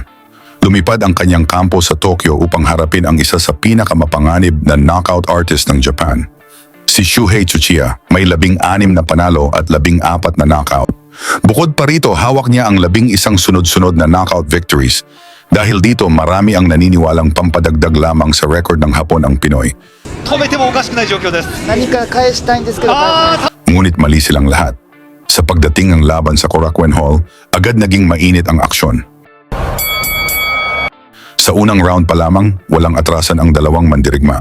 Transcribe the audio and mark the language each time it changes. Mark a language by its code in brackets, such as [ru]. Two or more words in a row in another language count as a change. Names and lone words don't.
[tl] Lumipad ang kanyang kampo sa Tokyo upang harapin ang isa sa pinakamapanganib na [en] knockout artist [tl] ng Japan. Si Shuhei Tsuchiya may 16 na panalo at 14 na knockout. Bukod pa rito, hawak niya ang 11 sunod-sunod na [en] knockout victories. [tl] Dahil dito, marami ang naniniwalang pampadagdag lamang sa record ng Hapon ang Pinoy. [ja] 止めてもおかしくない状況です。何か返したいんですけど、 [tl] Ngunit mali silang lahat. Sa pagdating ng laban sa Korakuen Hall, agad naging mainit ang aksyon. Sa unang round pa lamang, walang atrasan ang dalawang mandirigma.